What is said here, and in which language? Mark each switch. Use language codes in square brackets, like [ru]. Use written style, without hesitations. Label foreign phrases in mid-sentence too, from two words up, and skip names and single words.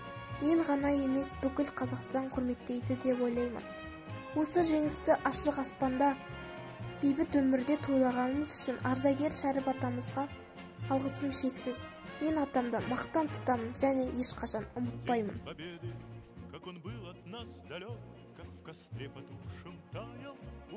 [kk] Мен ғана емес, бүкіл Қазақстан құрметтейді деп ойлаймын. Осы жеңісті ашық аспанда бейбіт өмірде тойлағанымыз үшін ардагер Шәріп атамызға алғысым шексіз. Мен атамды мақтан тұтамын және ешқашан ұмытпаймын. [ru] Как он был от нас далек, как в костре потухшем таял.